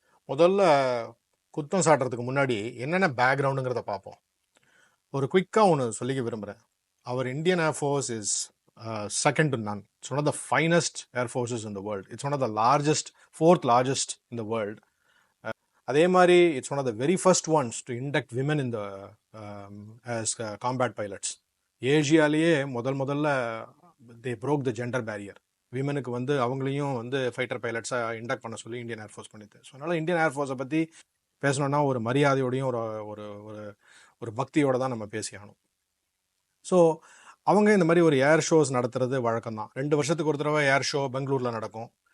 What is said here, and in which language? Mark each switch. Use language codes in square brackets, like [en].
[ta] முதல்ல குத்தம் சாட்டுறதுக்கு முன்னாடி என்னென்ன பேக்ரவுண்டுங்கிறத பார்ப்போம். ஒரு குயிக்காக ஒன்று சொல்லிக்க விரும்புகிறேன். [en] Our Indian Air Force is second to none. It's one of the finest air forces in the world. It's one of the largest, fourth largest in the world. [ta] அதே மாதிரி [en] it's one of the very first ones to induct women in the as combat pilots. [ta] ஏஷியாலேயே முதல்ல [en] they broke the gender barrier. [ta] விமனுக்கு வந்து அவங்களையும் வந்து fighter பைலட்ஸாக induct பண்ண சொல்லி Indian air force பண்ணிது. So அதனால் Indian ஏர்ஃபோர்ஸை பற்றி பேசணுன்னா ஒரு மரியாதையோடையும் ஒரு ஒரு ஒரு பக்தியோடு தான் நம்ம பேசியாகணும். ஸோ அவங்க இந்த மாதிரி ஒரு ஏர் ஷோஸ் நடத்துறது வழக்கம் தான். 2 வருஷத்துக்கு ஒரு தடவை ஏர் ஷோ பெங்களூரில் நடக்கும்.